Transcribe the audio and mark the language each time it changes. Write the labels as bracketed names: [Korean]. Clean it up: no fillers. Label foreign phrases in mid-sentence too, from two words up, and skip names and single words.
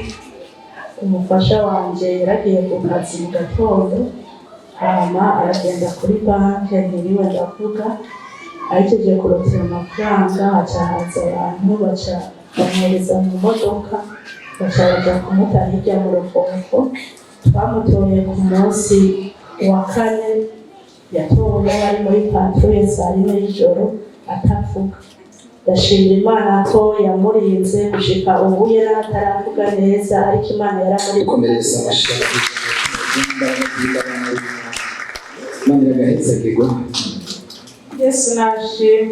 [Rundi] Umufasha wanje yaragiye ku kazi mu gatondo, hama aragenda kuri banki, ntiriwe ndavuga. Ahejeje kurotera amafaranga, haca haza abantu baca bamwohereza mu modoka, baca baja kumutara hirya mu Ruvumvu. Twamutoye ku munsi wa 4, yatowe ari muri patrouille saa 4 y'ijoro atavuga. Ndashimira Imana ko yamurinze gushika ubu yari ataravuga neza, ariko Imana yaramuri komereza amashimwe. Imana iragahezagirwe. Yesu nashimwe.